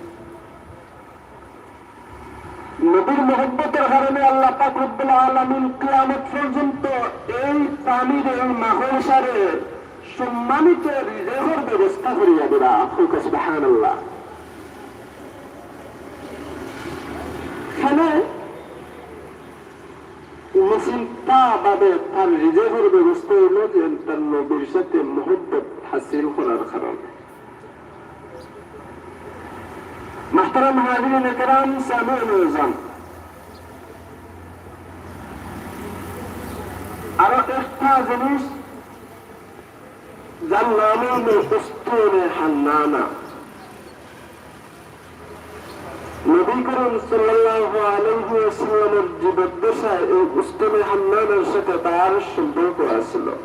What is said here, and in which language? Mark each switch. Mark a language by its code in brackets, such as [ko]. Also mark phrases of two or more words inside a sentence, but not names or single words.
[bn] নবীর মহব্বতের কারণে আল্লাহ পাক রব্বুল আলামিন কিয়ামত পর্যন্ত এই প্রাণীর এই মাকড়সারে সম্মানিত রিজেকের ব্যবস্থা করিয়া দিলা। সুবহানাল্লাহ। এখানে চিন্তা ভাবে তার রিজেকের ব্যবস্থা হলো যে তার নবীর সাথে মহব্বত হাসিল করার কারণে। [ur] محترم حاضرین کرام سامعین اعظم، [bn] আরো একটা জিনিস যার নাম হলো উস্তুনে হান্নানা। নবী করিম সাল্লাল্লাহু আলাইহি ওয়াসাল্লামের জীবদ্দশায় এই উস্তুনে হান্নানার সাথে তার সম্পর্ক আছিল।